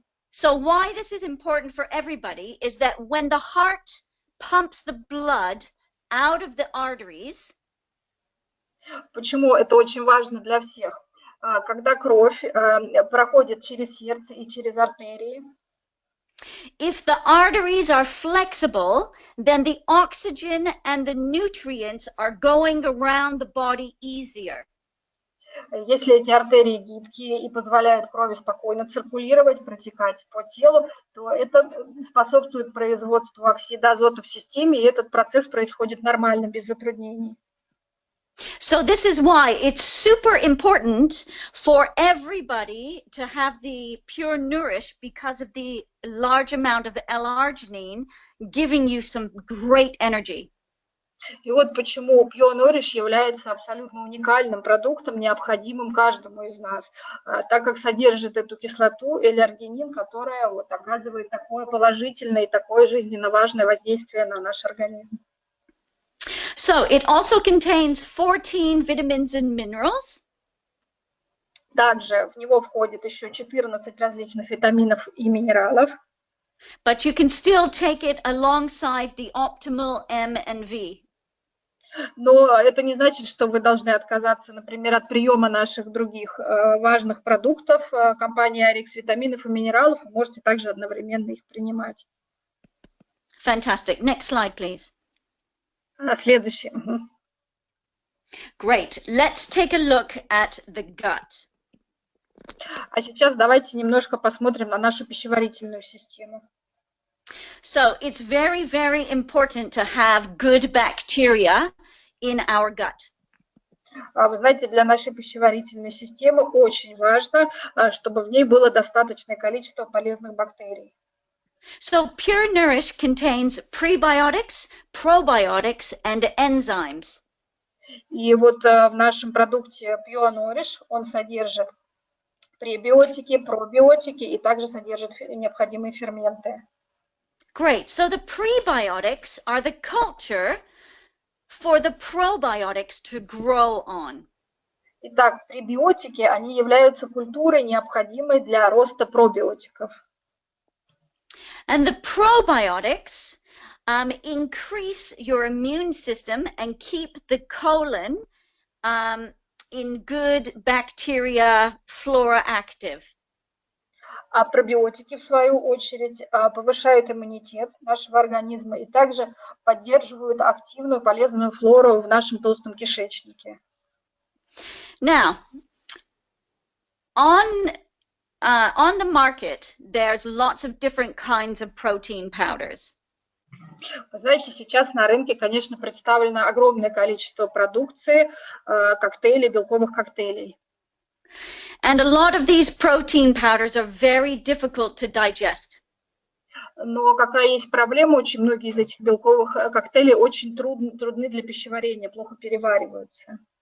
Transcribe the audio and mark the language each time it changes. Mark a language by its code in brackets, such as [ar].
[en] So why this is important for everybody is that when the heart pumps the blood out of the arteries. [ru] Почему это очень важно для всех? Когда кровь проходит через сердце и через артерии. [en] If the arteries are flexible, then the oxygen and the nutrients are going around the body easier. [ru] Если эти артерии гибкие и позволяют крови спокойно циркулировать, протекать по телу, то это способствует производству оксида азота в системе, и этот процесс происходит нормально, без затруднений. [en] So this is why it's super important for everybody to have the Pure Nourish because of the large amount of L-arginine giving you some great energy. [ru] И вот почему Pionorish является абсолютно уникальным продуктом, необходимым каждому из нас, так как содержит эту кислоту L-аргинин, которая вот оказывает такое положительное и такое жизненно важное воздействие на наш организм. [en] So it also contains 14 vitamins and minerals. [ru] Также в него входит еще 14 различных витаминов и минералов. [en] But you can still take it alongside the optimal M and V. [ru] Но это не значит, что вы должны отказаться, например, от приема наших других важных продуктов компании Arix, витаминов и минералов. Вы можете также одновременно их принимать. [en] Fantastic. Next slide, please. [ru] Следующий. [en] Great. Let's take a look at the gut. [ru] А сейчас давайте немножко посмотрим на нашу пищеварительную систему. [en] So it's very, very important to have good bacteria in our gut. [ru] Вы знаете, для нашей пищеварительной системы очень важно, чтобы в ней было достаточное количество полезных бактерий. [en] So Pure Nourish contains prebiotics, probiotics, and enzymes. [ru] И вот в нашем продукте Pure Nourish он содержит пребиотики, пробиотики и также содержит необходимые ферменты. [en] Great. So the prebiotics are the culture for the probiotics to grow on. [ru] Итак, пребиотики, они являются культурой, необходимой для роста пробиотиков. [en] And the probiotics increase your immune system and keep the colon in good bacteria flora active. [ru] А пробиотики, в свою очередь, повышают иммунитет нашего организма и также поддерживают активную полезную флору в нашем толстом кишечнике. [en] Now, on the market, there's lots of different kinds of protein powders. [ru] Вы знаете, сейчас на рынке, конечно, представлено огромное количество продукции, коктейлей, белковых коктейлей. [en] And a lot of these protein powders are very difficult to digest. [ru] Но какая есть проблема, очень многие из этих белковых коктейлей очень трудны для пищеварения, плохо перевариваются.